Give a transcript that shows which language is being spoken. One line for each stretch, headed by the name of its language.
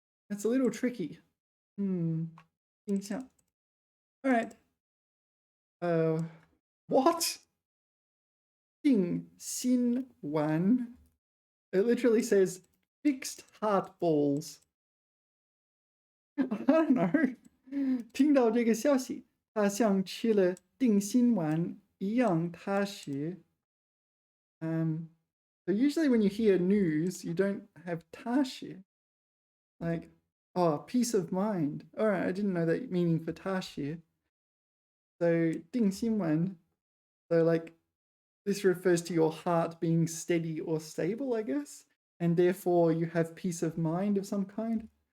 English: That's a little tricky. 定向.All right. What? 定心丸. It literally says fixed heart balls. I don't know.
Chinese: 听到这个消息，他像吃了定心丸一一样踏实.
English: So usually when you hear news, you don't have 踏实. Like, oh, peace of mind. All right, I didn't know that meaning for 踏实. So 定心丸. So like this refers to your heart being steady or stable, I guess, and therefore you have peace of mind of some kind.